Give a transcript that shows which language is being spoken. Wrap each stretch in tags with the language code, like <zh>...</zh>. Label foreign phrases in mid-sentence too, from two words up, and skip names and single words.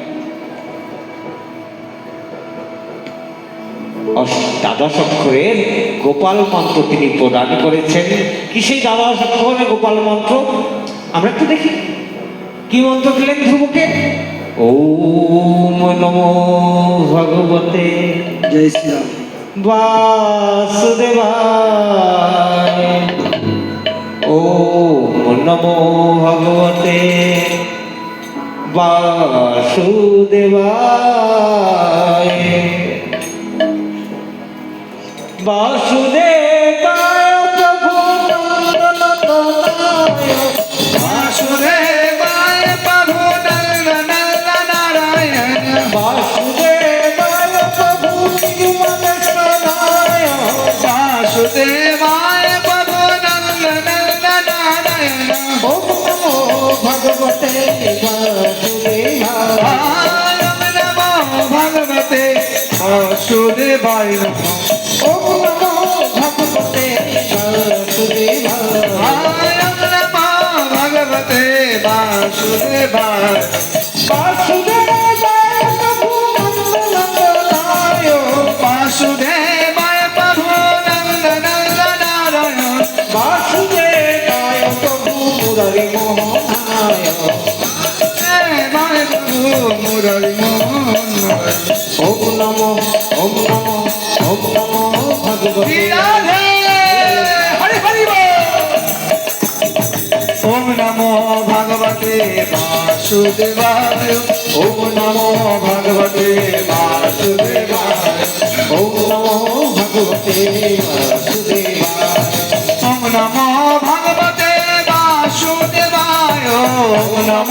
<bn>দ্বাদশ অক্ষরের গোপাল মন্ত্র তিনি প্রদান করেছেন। কি সেই দ্বাদশ অক্ষরের গোপাল মন্ত্র? আমরা একটু দেখি কি মন্ত্র দিলেন ধ্রুবকে।</bn> <sa>ওম নমো ভগবতে</sa> <bn>জয় শ্রীরাম</bn> <sa>বাসুদেবায়, ওম নমো ভগবতে বাসুদেবায়, বাসুদেবায় প্রভু নন্দনতনয়, বাসুদেবায় প্রভু নন্দনারায়ণ, বাসুদেবায় প্রভু নিগমনস্তনায়, বাসুদেবায় প্রভু নন্দনারায়ণ, ওম নমো ভগবতে বাসুদেবায়, ওম নমো ভগবতে বাসুদেবায় নমঃ, ওম নমো ভগবতে বাসুদেবায়, ওম নমো ভগবতে বাসুদেবায়, বাসুদেবায় প্রভু নন্দনতনয়, বাসুদেবায় প্রভু নন্দনারায়ণ, বাসুদেবায় প্রভু মুরারি মোহনায়, বাসুদেবায় প্রভু মুরারি মোহন, ওম নমো ভগবতে</sa> <bn>রাধে হরি হরি বল।</bn> <sa>ওম নমো ভগবতে বাসুদেবায়, ওম নমো ভগবতে বাসুদেবায়, ওম নমো ভগবতে বাসুদেবায়, ওম নমো ভগবতে বাসুদেবায়, ওম নমো</sa>